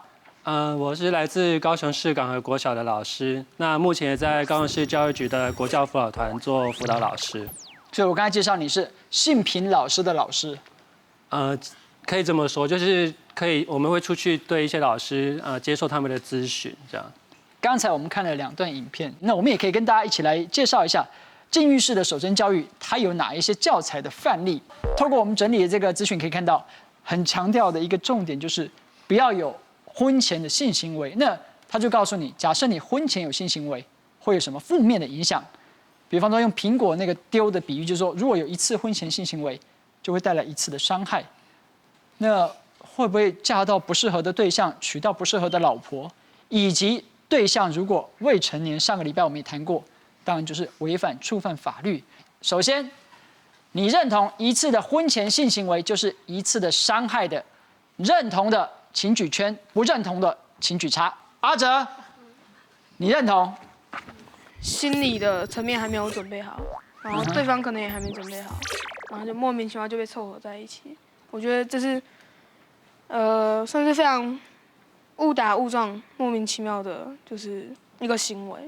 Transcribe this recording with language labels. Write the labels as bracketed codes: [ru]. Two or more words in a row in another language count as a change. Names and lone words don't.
[zh] 我是來自高雄市港和國小的老師，那目前也在高雄市教育局的國教輔導團做輔導老師。所以我剛才介紹你是性平老師的老師。可以這麼說，就是我們會出去對一些老師接受他們的諮詢，這樣。剛才我們看了2段影片，那我們也可以跟大家一起來介紹一下禁欲式的守貞教育，它有哪一些教材的範例。透過我們整理的這個資訊，可以看到很強調的一個重點就是不要有婚前的性行為。那他就告訴你，假設你婚前有性行為，會有什麼負面的影響？比方說用蘋果那個丟的比喻，就是說如果有1次婚前性行為，就會帶來1次的傷害。那會不會嫁到不適合的對象，娶到不適合的老婆，以及對象如果未成年，上個禮拜我們也談過，當然就是違反觸犯法律。首先，你認同1次的婚前性行為就是1次的傷害的，認同的請舉圈，不認同的請舉叉。阿哲，你认同？心理的层面还没有准备好，然后对方可能也还没准备好，然后就莫名其妙就被凑合在一起。我觉得这是，算是非常误打误撞、莫名其妙的，就是一个行为。